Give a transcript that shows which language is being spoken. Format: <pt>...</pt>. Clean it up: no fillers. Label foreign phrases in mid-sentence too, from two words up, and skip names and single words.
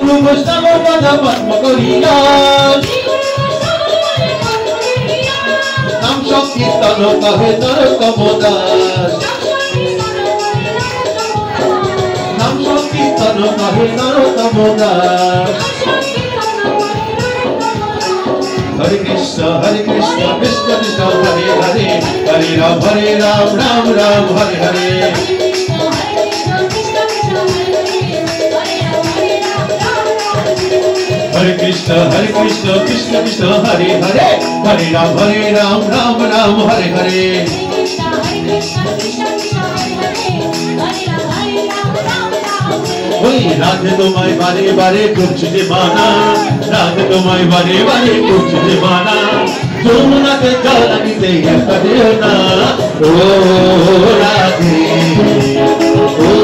<bn>বৈষ্ণব পদ পদ্ম করিয়া নাম সংকীর্তন কহে নরোত্তম দাস নাম সংকীর্তন কহে নরোত্তম দাস</bn> <sa>हरे कृष्ण कृष्ण कृष्ण हरे हरे हरे राम राम राम हरे हरे हरे कृष्ण कृष्ण कृष्ण हरे हरे हरे राम राम राम हरे हरे</sa> <bn>ওই রাধে তোমায় বারে বারে করছি যে মানা রাধে তোমায় বারে বারে করছি যে মানা যমুনাতে জল আনিতে একটা দিও না ও রাধে ও</bn>